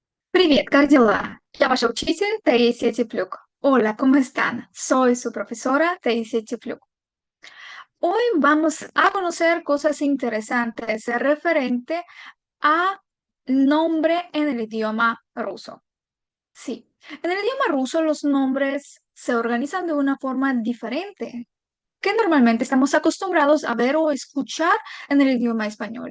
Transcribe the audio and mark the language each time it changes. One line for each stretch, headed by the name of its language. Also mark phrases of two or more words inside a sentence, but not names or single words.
Russian: Привет, как дела? Я ваша учитель Таисия Теплюк.
Spanish: Hola, ¿cómo están? Soy su profesora Taisia Теплюк. Hoy vamos a conocer cosas interesantes referente a nombre en el idioma ruso. Sí, en el idioma ruso los nombres se organizan de una forma diferente que normalmente estamos acostumbrados a ver o escuchar en el idioma español.